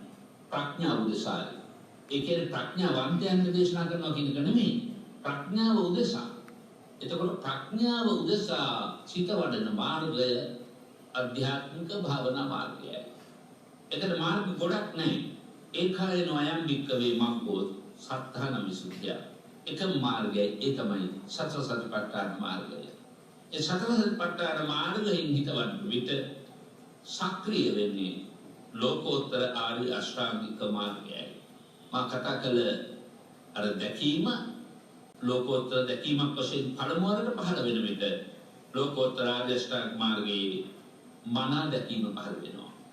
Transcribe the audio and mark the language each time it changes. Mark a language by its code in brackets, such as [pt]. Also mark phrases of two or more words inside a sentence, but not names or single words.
[si] ප්‍රඥාව උදෙසායි. ඒ කියන්නේ ප්‍රඥාවන්තයන් දේශනා කරනවා කියන එක නෙමෙයි. ප්‍රඥාව උදෙසා. එතකොට ප්‍රඥාව උදෙසා සිත වඩන මාර්ගය අධ්‍යාත්මික භාවනා මාර්ගයයි. එතන මාර්ග ගොඩක් නැහැ. [pi] ඒකායන අයම් වික්කවේ මග්ගෝ සත්‍තාන විසුද්ධිය. [si] එකම මාර්ගය ඒ තමයි සතර සතිපට්ඨාන මාර්ගය. ඒ සතර සතිපට්ඨාන මාර්ගයෙන් හිතවන්න විට සක්‍රිය වෙන්නේ ලෝකෝත්තර ආර්ය අෂ්ටාංගික මාර්ගයයි. මා කතා කළ අර දැකීම ලෝකෝත්තර දැකීමක් වශයෙන් පළමුවරට පහළ වෙන විට ලෝකෝත්තර ආර්ය අෂ්ටාංගික මාර්ගයේ මනා දැකීම පහළ වෙනවා.